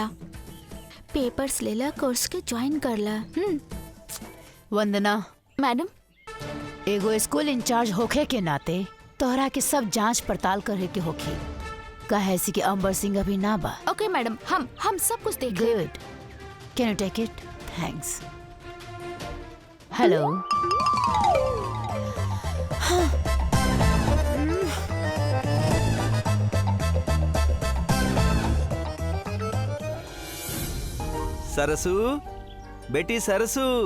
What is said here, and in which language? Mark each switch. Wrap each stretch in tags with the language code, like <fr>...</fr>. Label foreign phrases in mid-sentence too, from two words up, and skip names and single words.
<bho>पेपर्स लेला, कोर्स के ज्वाइन करला। वंदना मैडम, एगो स्कूल इंचार्ज होखे के नाते तोहरा के सब जांच पड़ताल करे के होखी। कहे सी कि अंबर सिंह अभी ना बा।</bho> <en>okay madam,</en> <bho>हम सब कुछ देख ले।</bho> <en>good, can you take it? thanks. hello.</en> <bho>सरसू, बेटी सरसू।</bho>